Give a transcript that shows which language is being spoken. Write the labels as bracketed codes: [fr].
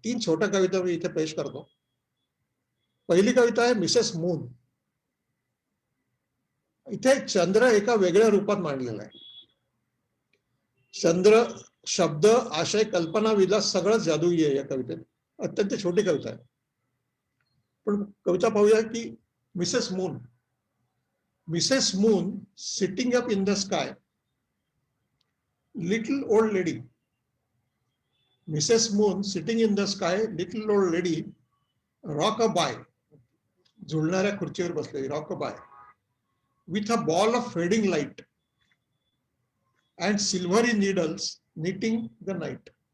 [mr] 3 छोट्या कविता मी इथे पेश करतो. पहिली कविता आहे मिसेस मून. इथे चंद्र एका वेगळ्या रूपात मांडलेला आहे. चंद्र, शब्द, आशय, कल्पना, विलास सगळं जादुई आहे या कवितेत. अत्यंत छोटी कविता आहे. पण कविता पाहूया की [en] Mrs Moon sitting up in the sky, little old lady. Mrs Moon sitting in the sky, little old lady, rock a bye, [mr] झुलणाऱ्या खुर्चीवर बसलेली, [en] Rock a bye, with a ball of fading light and silvery needles knitting the night.